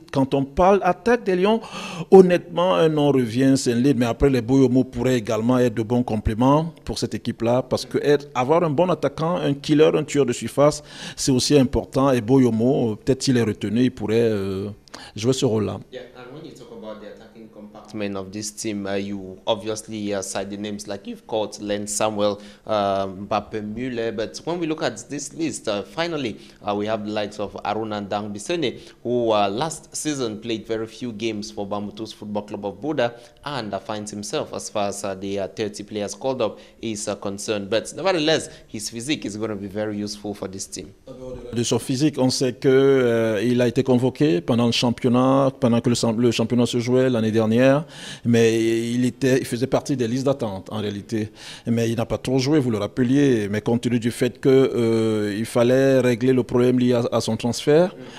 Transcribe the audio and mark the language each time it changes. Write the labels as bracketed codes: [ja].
[fr] Quand on parle attaque des Lions, honnêtement, un nom revient, c'est un lead, mais après les Boyomo pourraient également être de bons compléments pour cette équipe-là, parce que avoir un bon attaquant, un killer, un tueur de surface, c'est aussi important, et Boyomo, peut-être s'il est retenu, il pourrait jouer ce rôle-là. [en] Yeah, and when you talk about the attacking compartment of this team, you obviously cite the names like you've called Len Samuel, Mbappe Müller, but when we look at this list, finally we have the likes of Aruna Ndang Bisene, who last season played very few games for Bambutus Football Club of Buda and finds himself as far as the 30 players called up is concerned. But nevertheless, his physique is going to be very useful for this team. [fr] De son physique, on sait que il a été convoqué pendant le championnat, pendant que le championnat se jouait l'année dernière, mais il faisait partie des listes d'attente en réalité. Mais il n'a pas trop joué, vous le rappeliez, mais compte tenu du fait que il fallait régler le problème lié à son transfert.